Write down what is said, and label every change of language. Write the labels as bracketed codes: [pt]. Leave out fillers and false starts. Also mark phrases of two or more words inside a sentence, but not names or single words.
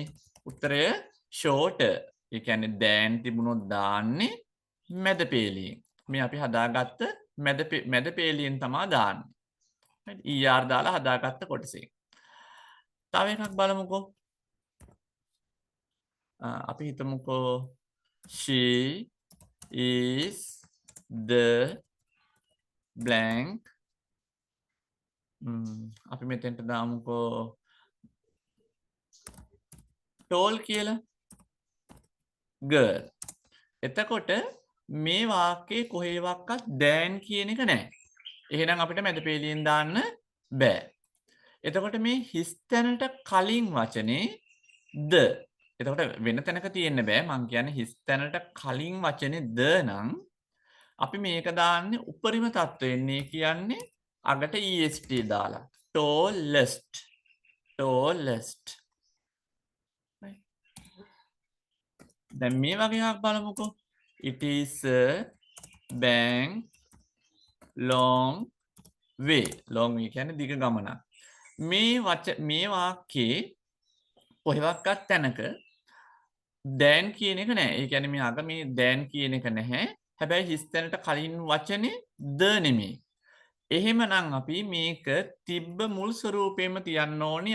[si] උත්තරය shorter. ඒ කියන්නේ than තිබුණොත් දාන්නේ මැද පේලියෙන්. මේ අපි හදාගත්ත මැද පේලියෙන් තමා දාන්නේ. ER දාලා හදාගත්ත කොටසේ. තව එකක් බලමුකෝ. අපි හිතමුකෝ [en] she is the blank. [si] අපි මෙතෙන්ට දාමුකෝ tall කියලා. girl. එතකොට මේ වාක්‍යයේ කොහේවත් දැන් කියන එක නැහැ. එහෙනම් අපිට මැද පේලියෙන් දාන්න බෑ. එතකොට මේ හිස් තැනට කලින් වචනේ ද. එතකොට වෙන තැනක තියෙන්න බෑ. මං කියන්නේ හිස් තැනට කලින් වචනේ ද නම් අපි මේක දාන්නේ උපරිම තත්වෙන්නේ කියන්නේ අගට est දාලා. [en] tallest. tallest. [si] දැන් මේ වගේ එකක් බලමුකෝ. [en] It is a bank long way. long way [si] කියන්නේ දිග ගමනක්. මේ වාක්‍යයේ කොහෙවත් තැනක දැන් කියන එක නැහැ. ඒ කියන්නේ මේ අග මේ දැන් කියන එක නැහැ. හැබැයි හිස් තැනට කලින් වචනේ ද නෙමෙයි. එහෙමනම් අපි මේක තිබ්බ මුල් ස්වරූපෙම තියන්න ඕනි.